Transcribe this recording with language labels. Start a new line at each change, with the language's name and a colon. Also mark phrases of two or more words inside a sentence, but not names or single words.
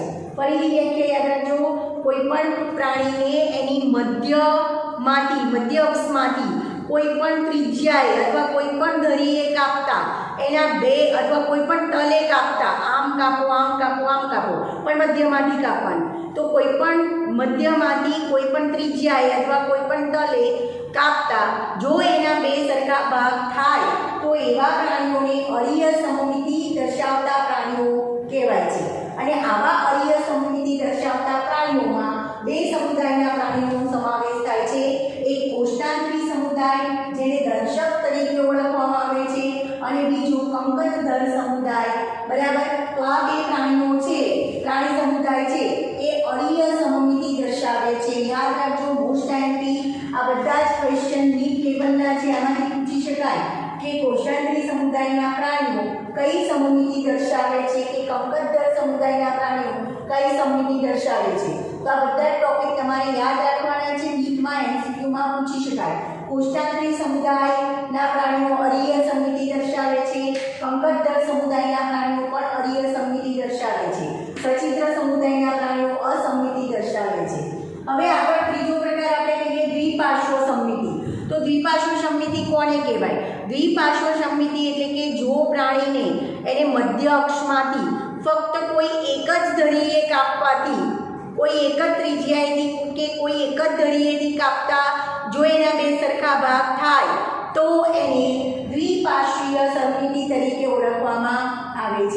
Gujarati: ફરીથી વ્યાખ્યા યાદ રાખજો, કોઈપણ પ્રાણીને એની મધ્ય અક્ષમાંથી કોઈપણ ત્રિજ્યાએ અથવા કોઈપણ ધરીએ કાપતા, એના બે અથવા કોઈપણ તલે કાપતા, આમ કાપો, આમ કાપો, આમ કાપો, પણ મધ્યમાંથી કાપવાનું। તો કોઈપણ મધ્યમાંથી કોઈપણ ત્રિજ્યાએ અથવા કોઈપણ તલે કાપતા જો એના બે સરખા ભાગ થાય તો એવા પ્રાણીઓને અરીય સમમિતિ દર્શાવતા પ્રાણીઓ કહેવાય છે। અને આવા અરીય સમમિતિ દર્શાવતા પ્રાણીઓમાં બે સમુદાયના પ્રાણીઓનો સમાવેશ થાય છે। એક કોષ્ઠાંતરી સમુદાય જેને દર્શક તરીકે ઓળખવામાં આવે છે અને બીજો કંકતધર સમુદાય, બરાબર। તો આ બે પ્રાણીઓ છે, પ્રાણી સમુદાય છે એ અરીય સમમિતિ દર્શાવે છે। યાદ રાખજો,
English: most imp
Gujarati: આ બધા જ ક્વેશ્ચન નીટ લેવલના છે, આમાંથી પૂછી શકાય કે કોષ્ટાંતરી સમુદાયના પ્રાણીઓ કઈ સમમિતિ દર્શાવે છે કે કંકતધર સમુદાયના પ્રાણીઓ કઈ સમમિતિ દર્શાવે છે। તો આ બધા ટોપિક તમારે યાદ રાખવાના છે, નીટમાં એમસીક્યુમાં પૂછી શકાય। કોષ્ઠાંતરી સમુદાયના પ્રાણીઓ અરીય સમમિતિ દર્શાવે છે, કંકતધર સમુદાયના પ્રાણીઓ પણ અરીય સમમિતિ દર્શાવે છે, સચિત્ર સમુદાયના પ્રાણીઓ અસમમિતિ દર્શાવે છે। हवे આગળ ત્રીજો પ્રકાર આપણે કહીએ દ્વિપાર્શ્વ સમમિતિ। તો દ્વિપાર્શ્વ સમમિતિ કોને કહેવાય? દ્વિપાર્શ્વ સમમિતિ એટલે કે જો પ્રાણીને એને મધ્ય અક્ષમાંથી ફક્ત કોઈ એક જ ધરીએ કાપવાથી, કોઈ એક જ ત્રિજ્યાએથી કે કોઈ એક જ ધરીએથી કાપતા જો એના બે સરખા ભાગ થાય તો એને દ્વિપાર્શ્વીય સમમિતિ તરીકે ઓળખવામાં આવે છે।